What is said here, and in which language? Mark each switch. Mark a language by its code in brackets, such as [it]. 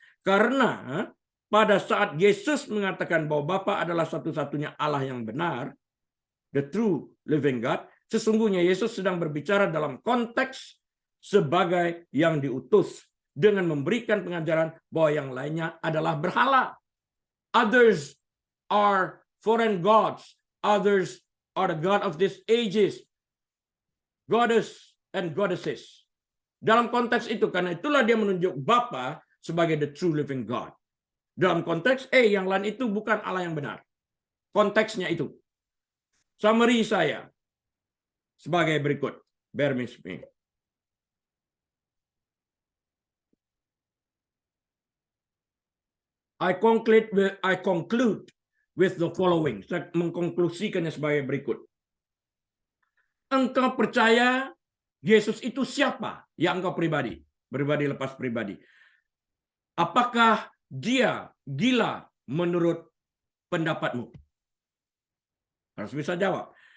[id] Karena pada saat Yesus mengatakan bahwa Bapa adalah satu-satunya Allah yang benar, [en] the true living God, [id] sesungguhnya Yesus sedang berbicara dalam konteks sebagai yang diutus dengan memberikan pengajaran bahwa yang lainnya adalah berhala. [en] Others are foreign gods. Others are the God of these ages. Goddess and goddesses. [id] Dalam konteks itu, karena itulah dia menunjuk Bapa sebagai [en] the true living God. [id] Dalam konteks, yang lain itu bukan Allah yang benar. Konteksnya itu. Summary saya sebagai berikut. [en] Bear with me. I conclude with the following. [id] Saya mengkonklusikannya sebagai berikut. Engkau percaya Yesus itu siapa? Ya engkau pribadi. Pribadi lepas pribadi. Apakah dia gila menurut pendapatmu? Harus bisa jawab.